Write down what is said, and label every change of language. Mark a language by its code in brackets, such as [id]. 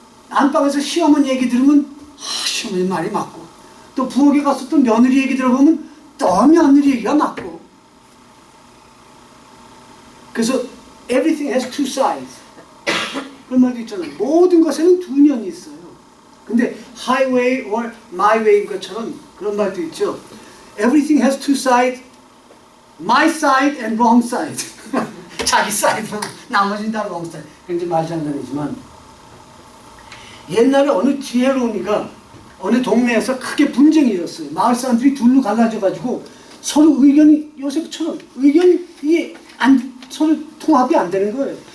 [ko] 안방에서 시어머니 얘기 들으면 시어머니 말이 맞고 또 부엌에 가서 또 며느리 얘기 들어보면 또 며느리 얘기가 맞고 그래서 [en] everything has two sides [ko] 그런 말도 있잖아요. 모든 것에는 두 면이 있어요. 근데 [en] highway or my way [ko] 인 것처럼 그런 말도 있죠. [en] Everything has two sides, my side and wrong side. [ko] 자기 사이드만 나머지는 다 [en] wrong side. [ko] 굉장히 말장난이지만 옛날에 어느 지혜로운이가 어느 동네에서 크게 분쟁이 일었어요. 마을 사람들이 둘로 갈라져가지고 서로 의견이 요새처럼 의견이 서로 통합이 안 되는 거예요.